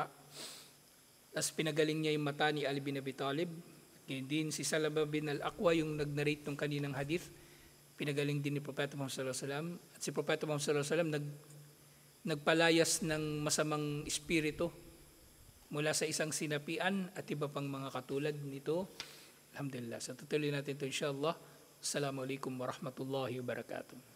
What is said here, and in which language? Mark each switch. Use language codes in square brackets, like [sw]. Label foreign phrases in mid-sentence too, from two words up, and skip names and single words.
[tl] Tapos pinagaling niya yung mata ni Ali bin Abi Talib. Ngayon din si Salama bin Al-Aqwa yung nag-narrate ng kaninang hadith, pinagaling din ni Propeta Muhammad [ar] صلى الله عليه وسلم. [tl] At si Propeta Muhammad [ar] صلى الله عليه وسلم [tl] nagpalayas ng masamang espiritu mula sa isang sinapian at iba pang mga katulad nito. [ar] الحمد لله. [tl] Sa tutuloy natin ito inshallah. [ar] السلام عليكم ورحمة الله وبركاته.